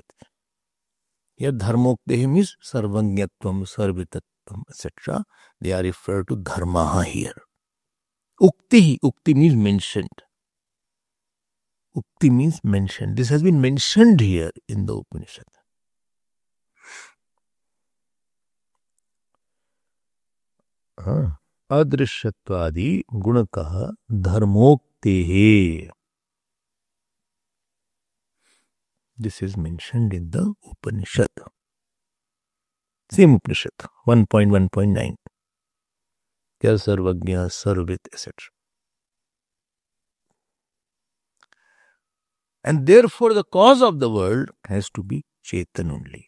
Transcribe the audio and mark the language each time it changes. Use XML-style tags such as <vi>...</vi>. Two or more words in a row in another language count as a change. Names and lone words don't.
<en>Here Dharmoktehe means</en> <sa>Sarvanyatvam, Sarvitatvam,</sa> <en>etc. They are referred to Dharma here. Ukti. Ukti means mentioned. Ukti means mentioned. This has been mentioned here in the Upanishad.</en> <sa>Adrishatvadi gunakaha dharmoktehe.</sa> <en>This is mentioned in the Upanishad. Same Upanishad, 1.1.9.</en> <sa>Kya sarvagya, sarvit, etc.</sa> <en>And therefore the cause of the world has to be Chetan only.</en>